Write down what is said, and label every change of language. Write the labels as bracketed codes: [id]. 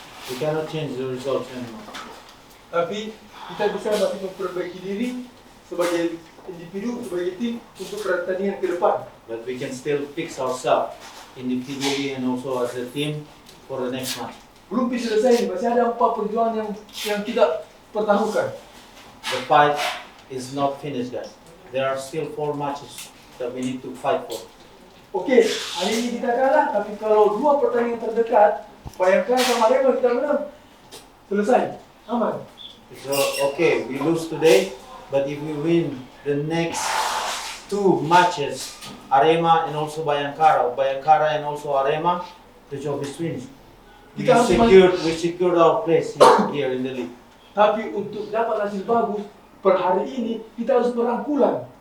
[en] We cannot change the results anymore. [id] Tapi kita bisa masih memperbaiki diri sebagai individu, sebagai tim untuk pertandingan ke depan. [en] But we can still fix ourselves individually and also as a team for the next match. [id] Belum bisa selesai, masih ada 4 perjuangan yang kita pertaruhkan. [en] The fight is not finished, guys. There are still 4 matches that we need to fight for. [id] Oke, hari ini kita kalah, tapi kalau 2 pertandingan terdekat, bayangkan sama Arema kita menang. Selesai, aman. [en] So, okay, we lose today, but if we win the next 2 matches, Arema and also Bayangkara and also Arema, the job is finished. We secured our place here in the league. [id] Tapi untuk dapat hasil bagus, per hari ini kita harus berangkulan.